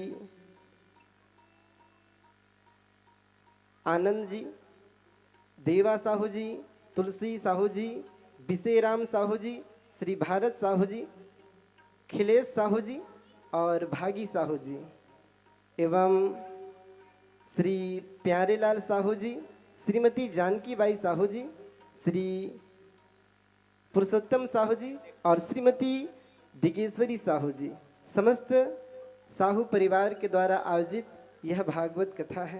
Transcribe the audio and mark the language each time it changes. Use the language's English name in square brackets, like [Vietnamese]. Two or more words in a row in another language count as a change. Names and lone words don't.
[Hindi] आनंद जी, देवा साहू जी, तुलसी साहू जी, बिसेराम साहू जी, श्री भारत साहू जी, खिलेश साहू जी और भागी साहू जी एवं श्री प्यारेलाल साहू जी, श्रीमती जानकी बाई साहू जी, श्री पुरुषोत्तम साहू जी और श्रीमती डिगेश्वरी साहू जी, समस्त साहू परिवार के द्वारा आयोजित यह भागवत कथा है।